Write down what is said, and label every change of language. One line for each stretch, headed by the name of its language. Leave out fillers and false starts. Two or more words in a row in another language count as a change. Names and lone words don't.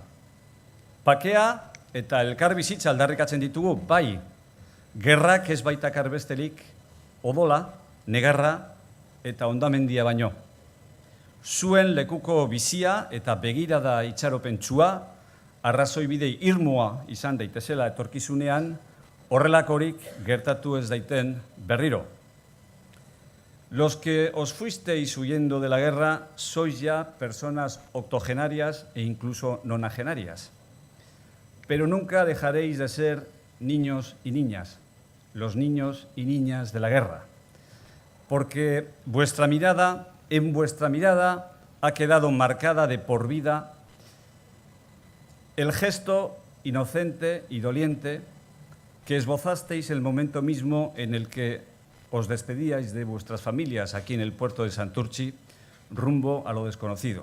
Basque: Pakea eta elkar bizitza aldarrikatzen ditugu, bai, gerrak ez baitakar bestelik, odola, negarra eta hondamendia baino. Zuen lekuko bizia eta begirada itxaropentsua, arrazoi bidei irmoa izan daitezela etorkizunean, horrelakorik gertatu ez daiten berriro.
Spanish: Los que os fuisteis huyendo de la guerra sois ya personas octogenarias e incluso nonagenarias. Pero nunca dejaréis de ser niños y niñas, los niños y niñas de la guerra, porque en vuestra mirada ha quedado marcada de por vida el gesto inocente y doliente que esbozasteis el momento mismo en el que os despedíais de vuestras familias aquí en el puerto de Santurtzi, rumbo a lo desconocido.